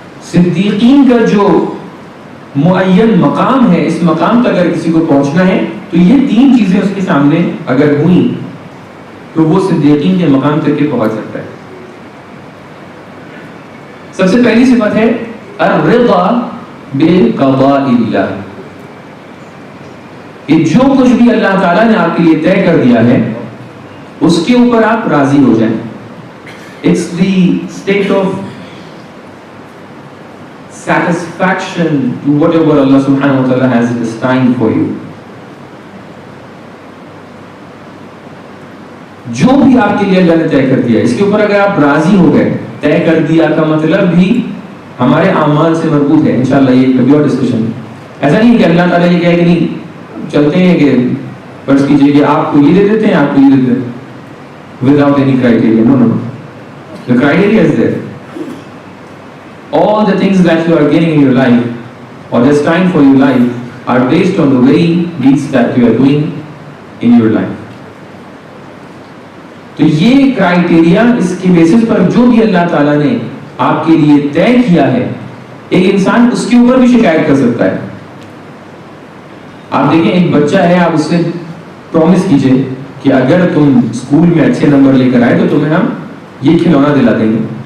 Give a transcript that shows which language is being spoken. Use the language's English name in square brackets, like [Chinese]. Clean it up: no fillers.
[Urdu] صدیقین کا جو معین مقام ہے، اس مقام تک اگر کسی کو پہنچنا ہے تو یہ 3 چیزیں اس کے سامنے اگر ہوئیں تو وہ صدیقین کے مقام تک کے پہنچ سکتا ہے. سب سے پہلی صفت ہے [Arabic] الرضا بقضاء اللہ، [Urdu] کہ جو کچھ بھی اللہ تعالیٰ نے آپ کے لیے طے کر دیا ہے اس کے اوپر آپ راضی ہو جائیں. [English] It's the state of satisfaction to whatever Allah subhanahu wa ta'ala has destined for you. [Urdu] جو بھی آپ کے لیے اللہ نے طے کر دیا اس کے اوپر اگر آپ راضی ہو گئے، طے کر دیا کا مطلب بھی ہمارے اعمال سے مربوط ہے. انشاءاللہ یہ کبھی اور ڈسکشن. ایسا نہیں کہ اللہ تعالیٰ یہ کہے کہ نہیں چلتے ہیں کہ فرض کیجئے کہ آپ کو یہ دے دیتے ہیں، آپ کو یہ دے دیتے ہیں [English] without any criteria. No. The criteria is there. All the things that you are getting in your life or destined for your life are based on the very deeds that you are doing in your life. [Urdu] تو یہ criteria, اس کے basis پر جو بھی اللہ تعالیٰ نے آپ کے لیے طے کیا ہے، ایک انسان اس کے اوپر بھی شکایت کر سکتا ہے. آپ دیکھیں ایک بچہ ہے، آپ اس سے پرومس کیجئے کہ اگر تم اسکول میں اچھے نمبر لے کر آئے تو تمہیں ہم یہ کھلونا دلا دیں گے.